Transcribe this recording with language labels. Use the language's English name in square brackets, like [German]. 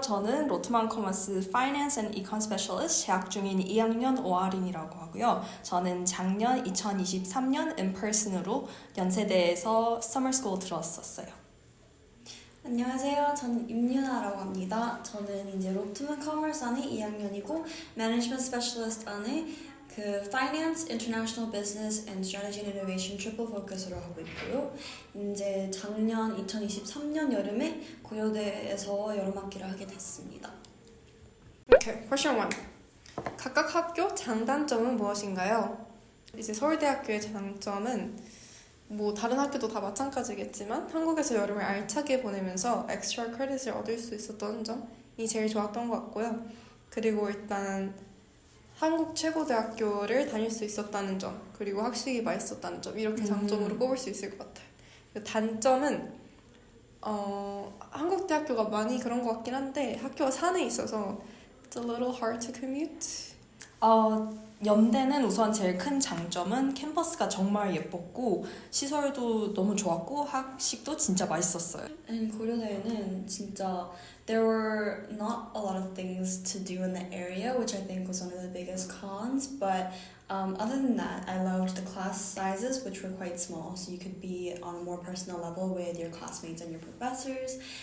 [Korean] 저는 로트만 커머스 Finance and Econ Specialist 재학 중인 2학년 오아린이라고 하고요. 저는 작년 2023년 인펄슨으로 연세대에서 Summer School 들었었어요. 안녕하세요. 저는 임윤아라고 합니다. 저는 이제 로트만 커머스 안에 2학년이고 Management Specialist 안에 그 Finance, International Business and Strategy and Innovation Triple Focus으로 하고 있고요. 이제 작년 2023년 여름에 고려대에서 여름학기를 하게 됐습니다. [English] Okay, question 1. [Korean] 각각 학교 장단점은 무엇인가요? 이제 서울대학교의 장점은 뭐 다른 학교도 다 마찬가지겠지만 한국에서 여름을 알차게 보내면서 엑스트라 크레딧을 얻을 수 있었던 점이 제일 좋았던 것 같고요. 그리고 일단 한국 최고 대학교를 다닐 수 있었다는 점, 그리고 학식이 맛있었다는 점, 이렇게 장점으로 꼽을 수 있을 것 같아요. 단점은 한국 대학교가 많이 그런 것 같긴 한데 학교가 산에 있어서 [English] it's a little hard to commute. [Korean] 연대는 우선 제일 큰 장점은 캠퍼스가 정말 예뻤고 시설도 너무 좋았고 학식도 진짜 맛있었어요. 고려대에는 진짜 [English] there were not a lot of things to do in the area, which I think was one of the biggest cons. But other than that, I loved the class sizes, which were quite small, so you could be on a more personal level with your classmates and your professors.